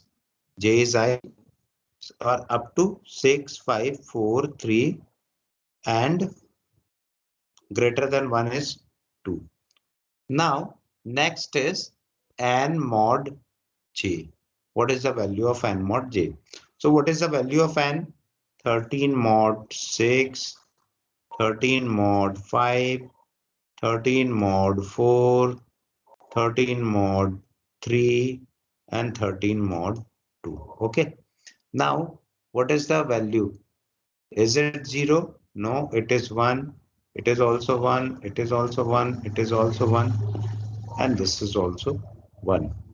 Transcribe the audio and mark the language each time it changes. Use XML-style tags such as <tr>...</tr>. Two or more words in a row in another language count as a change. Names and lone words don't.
<en>J is I, or up to 6, 5, 4, 3 and greater than 1 is 2. Now next is n mod j. What is the value of n mod j? So what is the value of n? 13 mod 6, 13 mod 5, 13 mod 4, 13 mod 3 and 13 mod 2. Okay. Now what is the value? Is it 0? No, it is 1. It is also 1. It is also 1. It is also 1. And this is also 1.</en>